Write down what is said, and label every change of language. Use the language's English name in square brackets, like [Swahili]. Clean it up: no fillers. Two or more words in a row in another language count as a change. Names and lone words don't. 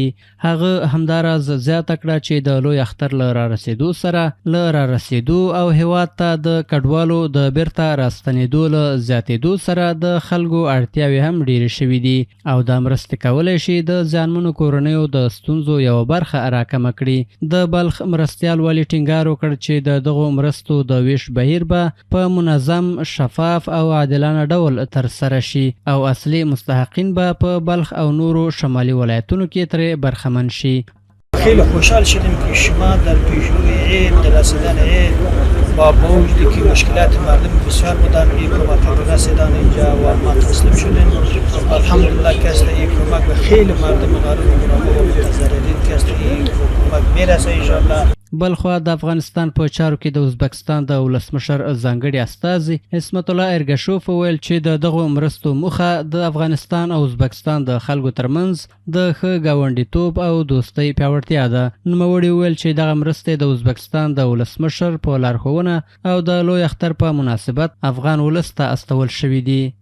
[Pashto] هغه همداراز زیاته کړه چې د لوی اختر له رارسېدو سره له رارسېدو او هیواد ته د کډوالو د بیرته راستنېدو له زیاتېدو سره د خلکو اړتیاوې هم ډېرې شوي دي او دا مرستې کولی شي د زیانمنو کورنیو د ستونزو یوه برخه راکمه کړي. د بلخ مرستیال والي ټینګار وکړ چې د دغو مرستو د ویش بهیر به په منظم، شفاف او عادلانه ډول ترسره شي او اصلي مستحقین به په بلخ او نورو شمالی ولایتونو کې ترې برخمن شي. [Persian] خیلی خوشحال شدیم که شما در پیشروی عید، در رسیدن عید با بوجدی که مشکلات مردم بسیار بودن، این کمک رسیدن اینجا و ما تسلیم شدیم. الحمدلله که است این کمک به خیلی مردم غریب و متضررین که است این کمک میرسه انشاءالله. [Pashto] بلخوا د افغانستان په چارو کې د ازبکستان د ولسمشر ځانګړي استازي عصمت الله ارګشوف وویل چې د دغو مرستو موخه د افغانستان او ازبکستان د خلکو ترمنځ د ښه ګاونډیتوب او دوستۍ پیاوړتیا ده. نوموړي وویل چې دغه مرستې د ازبکستان د ولسمشر په لارښوونه او د لوی اختر په مناسبت افغان ولس ته استول شوي دي.